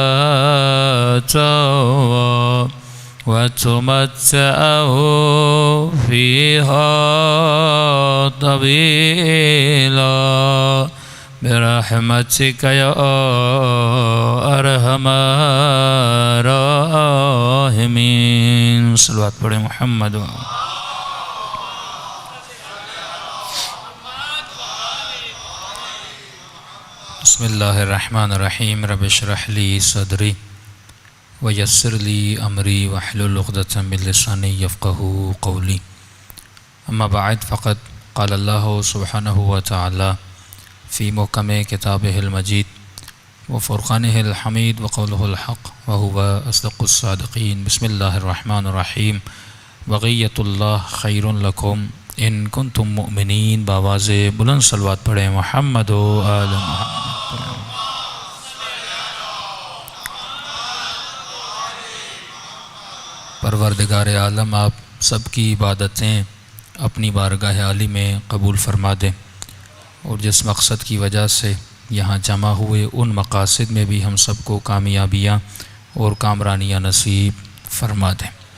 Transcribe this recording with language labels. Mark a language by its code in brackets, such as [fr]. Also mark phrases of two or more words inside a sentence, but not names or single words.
[ar] وتمتعه فيها طويلة برحمتك يا أرحم الراحمين. صلى الله عليه محمد. بسم الله الرحمن الرحيم. رب اشرح لي صدري ويسر لي أمري واحلل عقدة من لساني يفقهوا قولي. أما بعد فقد قال الله سبحانه وتعالى في محكم كتابه المجيد وفرقانه الحميد وقوله الحق وهو أصدق الصادقين. بسم الله الرحمن الرحيم. بقية الله خير لكم إن كنتم مؤمنين. [ur] باآوازِ بلند صلوات پڑھیں محمد و آل محمد. پروردگار عالم آپ سب کی عبادتیں اپنی بارگاہ عالی میں قبول فرما دیں اور جس مقصد کی وجہ سے یہاں جمع ہوئے ان مقاصد میں بھی ہم سب کو کامیابیاں اور کامرانیاں نصیب فرما دیں.